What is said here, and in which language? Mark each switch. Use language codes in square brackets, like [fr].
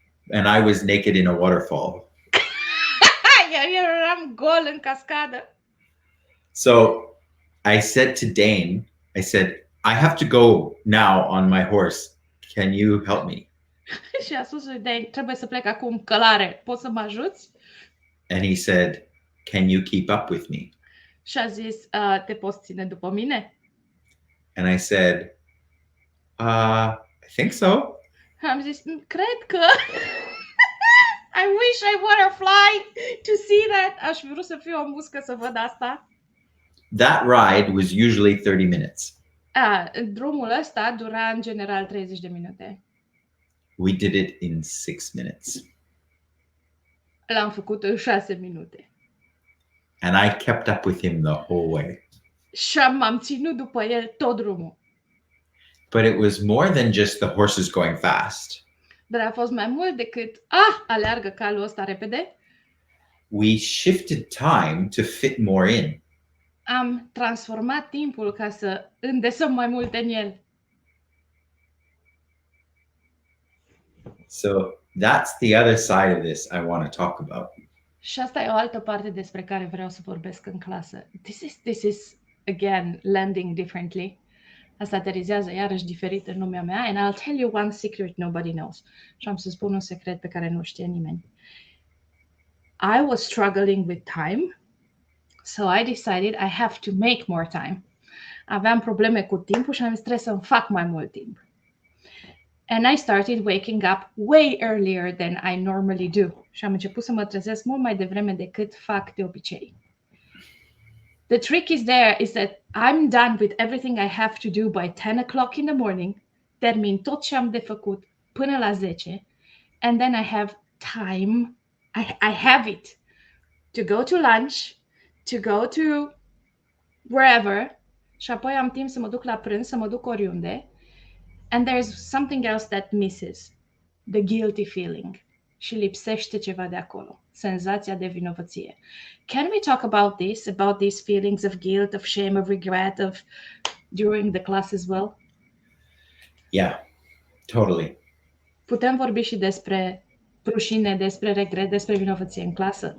[en] And I was naked in a waterfall. [ro] Iar eu eram gol în cascadă. [en] So I said to Dane, I said, I have to go now on my horse. Can you help me? [ro] Și a spus lui Dane, trebuie să plec acum călare. Poți să mă ajuți? [en] And he said, can you keep up with me? [ro] Și a zis, te poți ține după mine? [en] And I said, I think so. [ro] Am zis, cred că... [en] I wish I were a fly to see that. [ro] Aș vrea să fiu o muscă să văd asta. [en] That ride was usually 30 minutes. [ro] Drumul ăsta dura în general 30 de minute. [en] We did it in 6 minutes. [ro] L-am făcut în 6 minute. [en] And I kept up with him the whole way. [ro] Și m-am ținut după el tot drumul. [en] But it was more than just the horses going fast. [ro] Dar a fost mai mult decât, aleargă calul ăsta repede. [en] We shifted time to fit more in. [ro] Am transformat timpul ca să îndesăm mai mult în el. [en] So that's the other side of this I want to talk about. [ro] Și asta e o altă parte despre care vreau să vorbesc în clasă. [en] This is again landing differently. [ro] Asta aterizează iarăși diferit în lumea mea. [en] And I'll tell you one secret nobody knows. [ro] Și am să spun un secret pe care nu știe nimeni. [en] I was struggling with time, so I decided I have to make more time. [ro] Aveam probleme cu timpul și am zis trebuie să-mi fac mai mult timp. [en] And I started waking up way earlier than I normally do. [ro] Și am început să mă trezesc mult mai devreme decât fac de obicei. [en] The trick is that I'm done with everything I have to do by 10 o'clock in the morning. [ro] Termin tot ce am de făcut până la 10. [en] And then I have time. I have it to go to lunch, to go to wherever. [ro] Și apoi am timp să mă duc la prânz, să mă duc oriunde. [en] And there's something else that misses. The guilty feeling. [ro] și lipsește ceva de acolo, senzația de vinovăție. [en] Can we talk about these feelings of guilt, of shame, of regret, of during the class as well? Yeah, totally. [ro] Putem vorbi și despre rușine, despre regret, despre vinovăție în clasă?